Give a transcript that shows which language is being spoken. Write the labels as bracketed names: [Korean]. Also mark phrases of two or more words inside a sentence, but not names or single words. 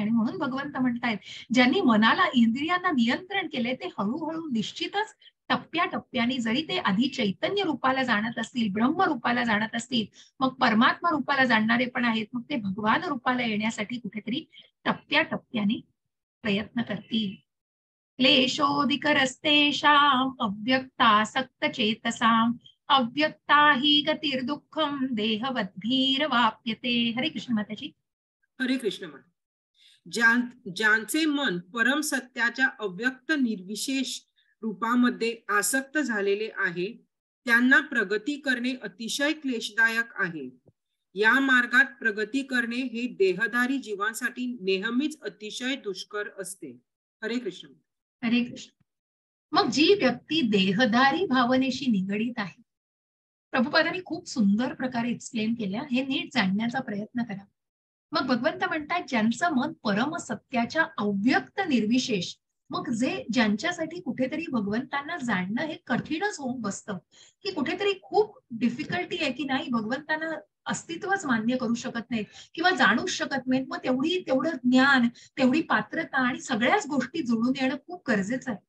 [Marathi] आणि म्हणून भगवंत म्हणतायत, ज्यांनी मनाला इंद्रियांना नियंत्रण केले ते हळूहळू निश्चितच टप्प्याटप्प्याने, जरी ते आधी चैतन्य रूपाला जाणत असतील, ब्रह्म रूपाला जाणत असतील, मग परमात्मा रूपाला जाणणारे पण आहेत, मग ते भगवान रूपाला येण्यासाठी कुठेतरी टप्प्याटप्प्याने प्रयत्न करतील. [Sanskrit] क्लेशोऽधिकरस्तेषाम् अव्यक्तासक्तचेतसाम् अव्यक्ता हि गतिर्दुःखम देहवद्भिर्वाप्यते. [Marathi] हरे कृष्ण माताजी. हरे कृष्ण माता. ज्यांचे मन परम सत्याच्या अव्यक्त निर्विशेष रूपामध्ये आसक्त झालेले आहे त्यांना प्रगती करणे अतिशय क्लेशदायक आहे. या मार्गात प्रगती करणे हे देहधारी जीवांसाठी नेहमीच अतिशय दुष्कर असते. हरे कृष्ण. हरे कृष्ण. मग जी व्यक्ती देहधारी भावनेशी निगडीत आहे, प्रभुपादांनी खूप सुंदर प्रकारे एक्सप्लेन केल्या, हे नीट जाणण्याचा प्रयत्न करा. मग भगवंत म्हणतात ज्यांचं मन परम सत्याच्या अव्यक्त निर्विशेष, मग ज्यांच्यासाठी कुठेतरी भगवंतांना जाणणं हे कठीणच होऊन बसतं, की कुठेतरी खूप डिफिकल्टी आहे, की नाही भगवंतांना अस्तित्वच मान्य करू शकत नाहीत किंवा जाणूच शकत नाहीत, मग तेवढं ज्ञान, तेवढी पात्रता आणि सगळ्याच गोष्टी जुळून येणं खूप गरजेचं आहे.